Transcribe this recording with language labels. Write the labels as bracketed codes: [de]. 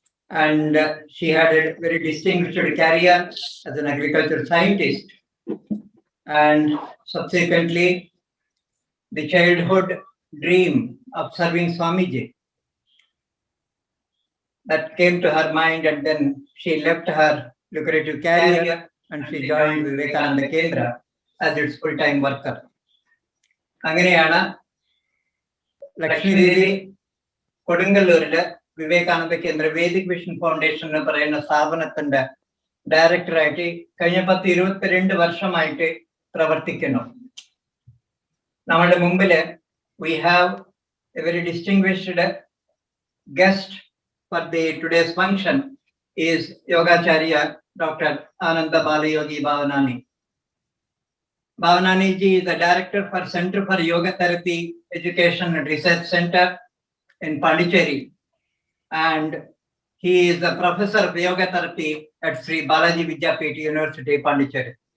[en] And she had a very distinguished career as an agricultural scientist, and subsequently the childhood dream of serving Swamiji that came to her mind, and then she left her lucrative career and she joined Vivekananda Kendra as its full-time worker. [ml] അങ്ങനെയാണ് ലക്ഷ്മി ദേവി കൊടുങ്ങല്ലൂരില് വിവേകാനന്ദ കേന്ദ്ര Vedic vision foundation എന്ന് പറയുന്ന സ്ഥാപനത്തിന്റെ ഡയറക്ടറായിട്ട് കഴിഞ്ഞ 10-22 വർഷമായിട്ട് പ്രവർത്തിക്കുന്നു. നമ്മളുടെ മുമ്പില് [en] we have a very distinguished guest for the today's function is Yogacharya Dr. Ananda Balayogi Bhavanani. Bhavanani ji is the director for Center for Yoga Therapy Education and Research Center in Pondicherry, and he is a professor of yoga therapy at Sri Balaji Vidyapeeth University, Pondicherry.